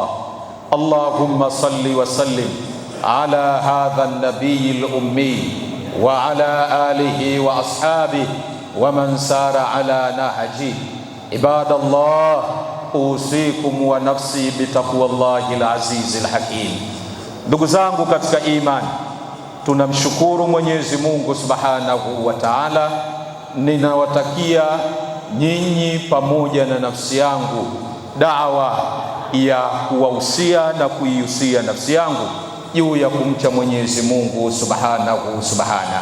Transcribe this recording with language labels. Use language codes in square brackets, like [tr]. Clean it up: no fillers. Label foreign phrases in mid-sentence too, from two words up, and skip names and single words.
[ar] اللهم صل وسلم على هذا النبي الأمي وعلى آله وأصحابه ومن سار على نهجه. عباد الله أوصيكم ونفسي بتقوى الله العزيز الحكيم. [sw] Ndugu zangu katika imani, tunamshukuru Mwenyezi Mungu [ar] سبحانه وتعالى. [sw] Ninawatakia nyinyi pamoja na nafsi yangu da'wa ya kuwahusia na kuihusia nafsi yangu juu ya kumcha Mwenyezi Mungu [ar] سبحانه سبحان.